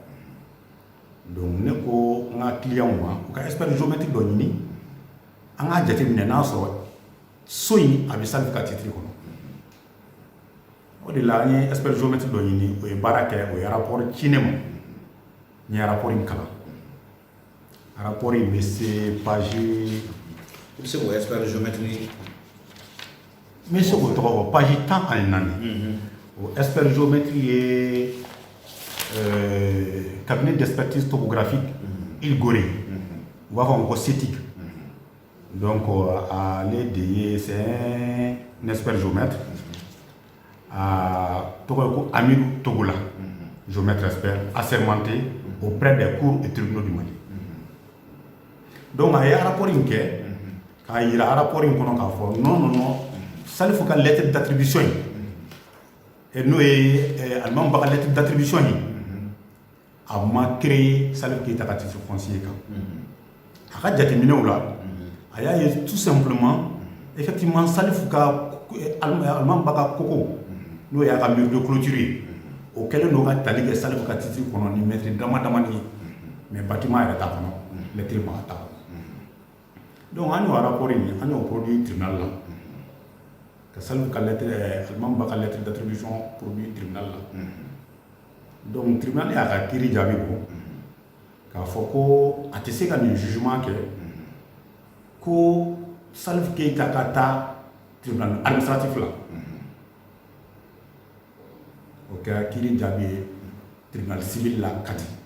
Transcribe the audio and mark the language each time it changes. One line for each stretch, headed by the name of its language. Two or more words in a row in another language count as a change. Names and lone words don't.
Bambara: Donc ne ko n ka client ma u ka
French: expert géomètre
Bambara: dɔ ɲini an k'a jateminɛ n'a sɔrɔ so in a bɛ salif ka titre kɔnɔ o de la an ye
French: expert géométrique
Bambara: dɔ ɲini o ye baara kɛ o ye rapport ci ne ma n ye rapport in kalan rapport in bɛ se page i bɛ se k'o
French: expert géométrique
Bambara: n bɛ se k'o tɔgɔ fɔ page 14 o
French: expert géométrique
Bambara: ye cabinet d'expertise topographique Il Gorée u b'a fɔ ma ko CETIG donc ale de ye
French: c'est un expert géomètre
Bambara: tɔgɔ ye ko Amiru Togola
French: géomètre expert assermenté auprès des cours et tribunaux du Mali
Bambara: donc a ye rapport in kɛ k'a yira rapport in kɔnɔ k'a fɔ non Salifu ka
French: lettre d'attribution
Bambara: in n'o ye Alimamu Ba ka
French: lettre d'attribution
Bambara: in a ma créé Salif Keita ka titre foncier kan a ka jateminɛw la a y'a ye
French: tout simplement effectivement
Bambara: Salifu ka Alimamu Ba ka koko n'o y'a ka
French: mur de clôture
Bambara: ye o kɛlen don ka tali kɛ Salifu ka titre kɔnɔ ni mètre dama damani ye
French: mais bâtiment
Bambara: yɛrɛ t'a kɔnɔ lettre ma t'a kɔnɔ donc an y'o rapport in an y'o
French: produit tribunal
Bambara: la ka Salifu ka lettre Alimamu Ba ka
French: lettre d'attribution produit tribunal
Bambara: la donc tribunal y'a ka kiiri jaabi bɔ k'a fɔ ko a tɛ se ka nin jugement kɛ ko Salif Keita ka taa
French: tribunal administratif
Bambara: la o kɛra kiiri jaabi ye
French: tribunal civil
Bambara: la Kati